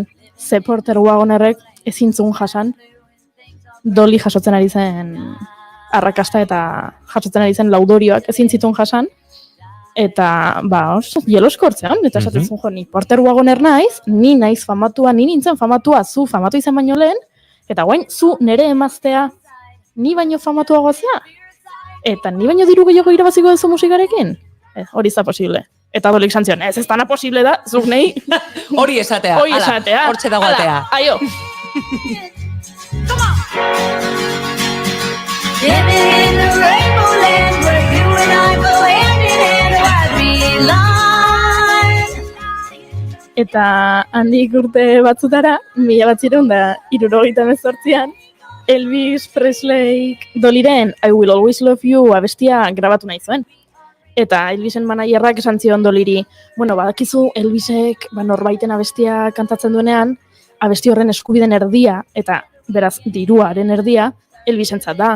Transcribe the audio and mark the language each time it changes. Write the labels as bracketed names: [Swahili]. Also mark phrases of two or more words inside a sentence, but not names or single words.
[Basque] Ze Porter Wagonerrek ezintzun jasan, Dolly jasotzen ari zen arrakasta eta jasotzen ari zen laudorioak ezin zituen jasan, eta jeloskortzean, eta esaten zuen jo, ni Porter Wagoner naiz, ni naiz famatua, ni nintzen famatua, zu famatu izan baino lehen, eta guain, zu nere emaztea, ni baino famatuagoa zea, eta ni baino diru gehiago irabaziko duzu musikarekin, hori ez da posible. Eta Dolik santzion, ez dana posible da, zuk nahi... Hori esatea, hortxe dago atea. Aio! [English] Living in the rainbow land where you and I go hand in hand, I'd be lying. [Basque] Eta handik urte batzutara, 1978an, Elvis Presley Doliren I Will Always Love You abestia grabatu nahi zuen. Eta Elvisen managerrak esan zion Doliri, badakizu Elvisek norbaiten abestia kantatzen duenean, abesti horren eskubiden erdia, eta beraz diruaren erdia, Elvisentzat da.